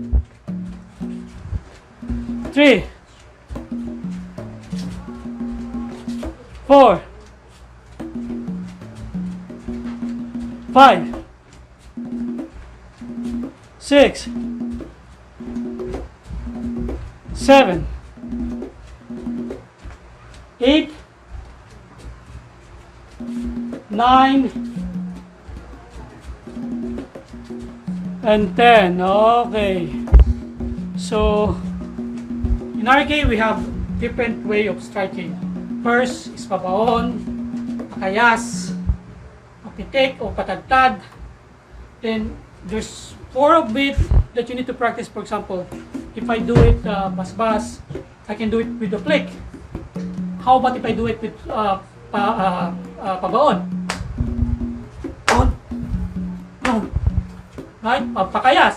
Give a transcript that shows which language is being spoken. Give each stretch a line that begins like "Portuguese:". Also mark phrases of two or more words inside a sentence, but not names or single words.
English: 3, 4, 5, 6, 7, 8, 9, and 10. Okay. So in RK we have different way of striking. First is pabaon, pakayas, papitik o patagtad. Then there's 4 of it that you need to practice. For example, if I do it bas, I can do it with the flick. How about if I do it with pabaon? On. Right? Pakayas.